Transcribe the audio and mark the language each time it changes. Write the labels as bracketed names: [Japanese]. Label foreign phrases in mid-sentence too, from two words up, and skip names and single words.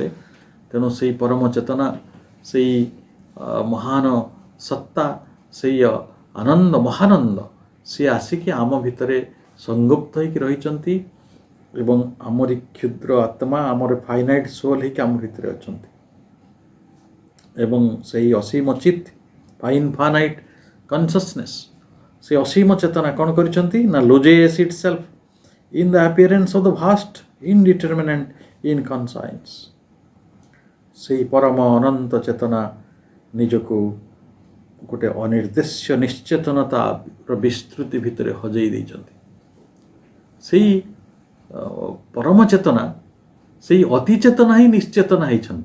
[Odia] ତେଣୁ ସେଇ ପରମ ଚେତନା, ସେଇ ମହାନ ସତ୍ତା, ସେଇ ଆନନ୍ଦ, ମହାନନ୍ଦ, ସିଏ ଆସିକି ଆମ ଭିତରେ ସଂଗୁପ୍ତ ହେଇକି ରହିଛନ୍ତି ଏବଂ ଆମରି କ୍ଷୁଦ୍ର ଆତ୍ମା, ଆମର [English] finite soul [Odia] ହେଇକି ଆମ ଭିତରେ ଅଛନ୍ତି। ଏବଂ ସେଇ ଅସୀମ ଚିତ୍, [English] infinite consciousness, [Odia] ସେ ଅସୀମ ଚେତନା କ'ଣ କରିଛନ୍ତି ନା [English] loses itself in the appearance of the vast indeterminate inconscience। [Odia] ସେଇ ପରମ ଅନନ୍ତ ଚେତନା ନିଜକୁ ଗୋଟେ ଅନିର୍ଦ୍ଦେଶ୍ୟ ନିଶ୍ଚେତନତାର ବିସ୍ତୃତି ଭିତରେ ହଜେଇ ଦେଇଛନ୍ତି। ସେଇ ପରମ ଚେତନା, ସେଇ ଅତିଚେତନା ହିଁ ନିଶ୍ଚେତନା ହେଇଛନ୍ତି।